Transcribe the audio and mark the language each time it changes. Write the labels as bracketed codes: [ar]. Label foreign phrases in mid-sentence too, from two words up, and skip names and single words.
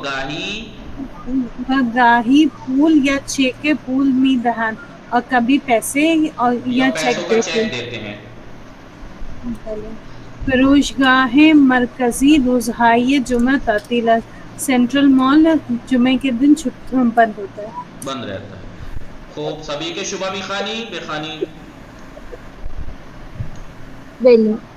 [fa] گاہی پول یا چیک پول می دہند [ur] اور کبھی پیسے اور یا چیک دیتے ہیں. [fa] فروشگاہ مرکزی روزهای جمعہ تعطیل است. [ur] سینٹرل مال جمعے کے دن بند ہوتا ہے. بند رہتا ہے. خوب سبھی کے شبہ بخانی بخانی. بلے.